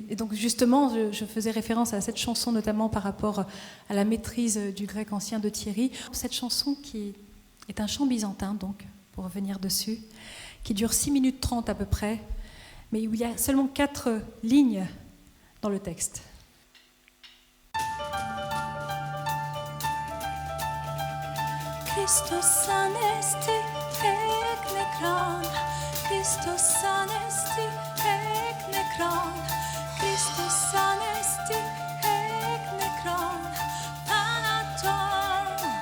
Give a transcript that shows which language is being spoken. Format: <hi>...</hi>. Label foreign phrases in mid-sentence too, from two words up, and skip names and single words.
<fr>Et donc justement, je faisais référence à cette chanson notamment par rapport à la maîtrise du grec ancien de Thierry. Cette chanson qui est un chant byzantin, donc, pour revenir dessus, qui dure 6 minutes 30 à peu près, mais où il y a seulement 4 lignes dans le texte.</fr> <el>Χριστὸς ἀνέστη ἐκ νεκρῶν, Χριστὸς ἀνέστη ἐκ νεκρῶν, Χριστὸς ἀνέστη ἐκ νεκρῶν, θάνατον,</el>